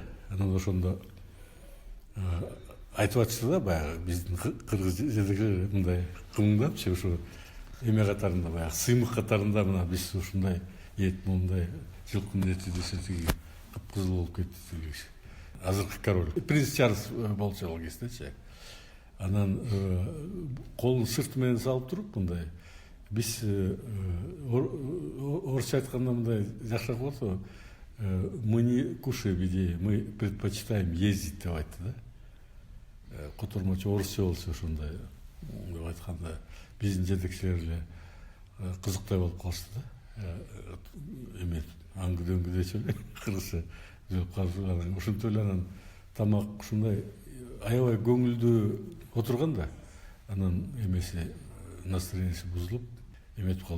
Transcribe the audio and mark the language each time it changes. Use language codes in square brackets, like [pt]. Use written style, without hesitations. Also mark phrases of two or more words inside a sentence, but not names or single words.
[ky] Анан ошондо айтып атышты да, баягы биздин кыргыз жетекчилер мындай кымыңдапчы, ошо эме катарында, баягы сыймык катарында мына биз ушундай эт, мындай жылкынын эти десе тиги кыпкызыл болуп кетти тигичи. Азыркы король принц Чарльз болчу ал кездечи. Анан колун сырты менен салып туруп, мындай биз орусча айтканда мындай жакшыраак болот го. [ru] Мы не кушаем идеи, мы предпочитаем ездить [ky] деп айтты да. Котормочу орусча болчу ошондой деп айтканда биздин жетекчилер эле кызыктай болуп калышты да. Эме аңгы дөңгү дечү эле кыргызча жүрүп калып, ошентип эле анан тамак ушундай аябай көңүлдүү отурганда, анан эмеси настроенияси бузулуп эметип калды.